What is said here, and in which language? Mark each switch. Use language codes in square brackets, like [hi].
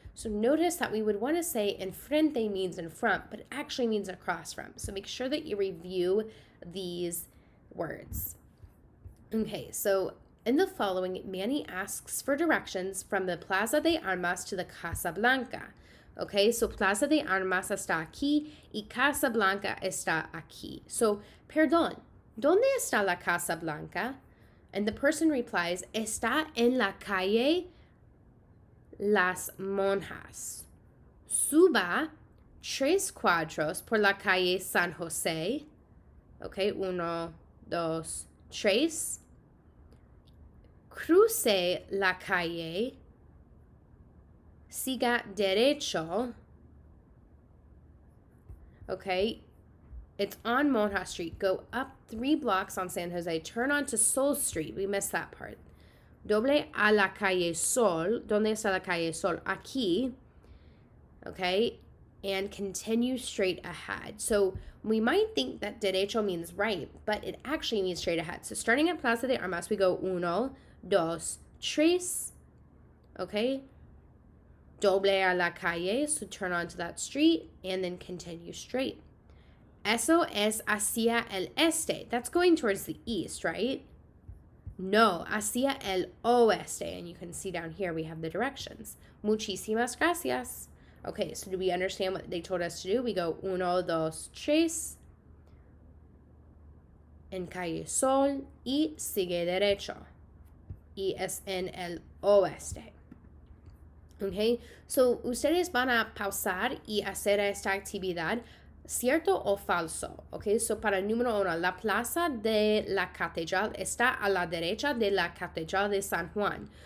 [en] So notice that we would want to say enfrente means in front, but it actually means across from. So make sure that you review these words. Okay, so in the following, Manny asks for directions from the Plaza de Armas to the Casa Blanca. [es] Okay, so Plaza de Armas está aquí y Casa Blanca está aquí. So, perdón, ¿dónde está la Casa Blanca? [en] And the person replies, [es] está en la calle Las Monjas. Suba 3 cuadros por la calle San José. Okay, 1, 2, 3. Cruce la calle. Siga derecho. [en] Okay, it's on Monja Street. Go up 3 blocks on San Jose. Turn onto Sol Street. We missed that part. [es] Doble a la calle Sol. ¿Dónde está la calle Sol? Aquí. [en] okay? And continue straight ahead. So we might think that derecho means right, but it actually means straight ahead. So starting at Plaza de Armas, we go [es] uno, dos, tres, [en] okay? [es] Doble a la calle, [en] so turn onto that street, and then continue straight. [es] Eso es hacia el este. [en] That's going towards the east, right? [es] No, hacia el oeste. [en] And you can see down here we have the directions. [es] Muchísimas gracias. [en] Okay, so do we understand what they told us to do? We go [es] uno, dos, tres. En calle Sol y sigue derecho. Y es en el oeste. Okay, so ustedes van a pausar y hacer esta actividad. ¿Cierto o falso? Ok, so para el número 1, la plaza de la catedral está a la derecha de la catedral de San Juan.